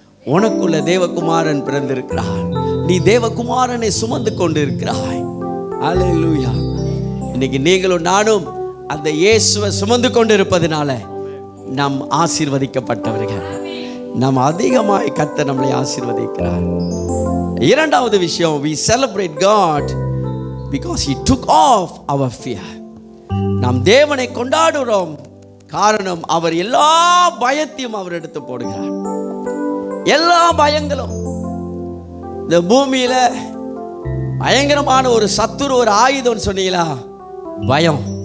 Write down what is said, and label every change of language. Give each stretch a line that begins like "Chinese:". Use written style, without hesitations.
Tamil: உனக்குள்ள தேவகுமாரன் பிறந்திருக்கிறார். நீ தேவகுமாரனை சுமந்து கொண்டு இருக்கிறாய். அல்லேலூயா. இன்னைக்கு நீங்களும் நானும் அந்த இயேசுவை சுமந்து கொண்டு இருப்பதனால நாம் ஆசீர்வதிக்கப்பட்டவர்கள். நாம் அதிகமாய் கர்த்தர் நம்மளை ஆசீர்வதிக்கிறார். இரண்டாவது விஷயம்,
English: we celebrate God because he took off our fear.
Tamil: நாம் தேவனை கொண்டாடுகிறோம், காரணம் அவர் எல்லா பயத்தையும் அவர் எடுத்து போடுகிறார். எல்லா பயங்களும், இந்த பூமியில பயங்கரமான ஒரு சத்துரு, ஒரு ஆயுதம் சொன்னீங்களா, பயம்.